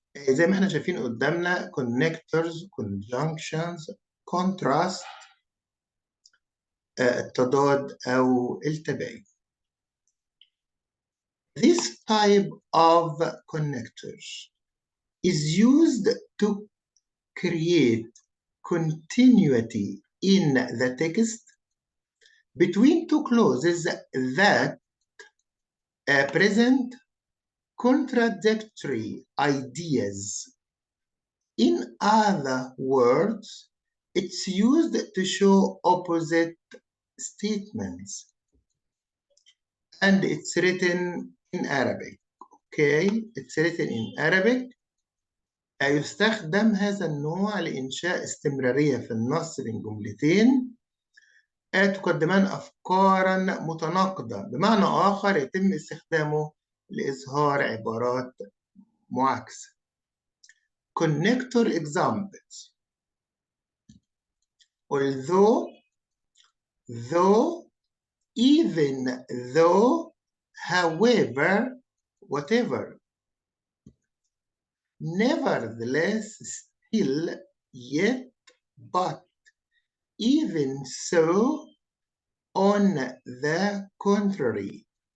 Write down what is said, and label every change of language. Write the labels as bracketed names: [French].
[Arabic] زي ما احنا شايفين قدامنا connectors, conjunctions, contrast, التضاد أو التباين. [English] This type of connectors is used to create continuity in the text between two clauses that present contradictory ideas. In other words, it's used to show opposite statements. And it's written in Arabic. Okay, it's written in Arabic. [Arabic] يستخدم هذا النوع لإنشاء استمرارية في النص بين جملتين تقدمان أفكاراً متناقضة. بمعنى آخر يتم استخدامه لإظهار عبارات معاكسة. [English] Connector examples. Although, though, even though, however, whatever. Nevertheless, still, yet, but, even so, on the contrary.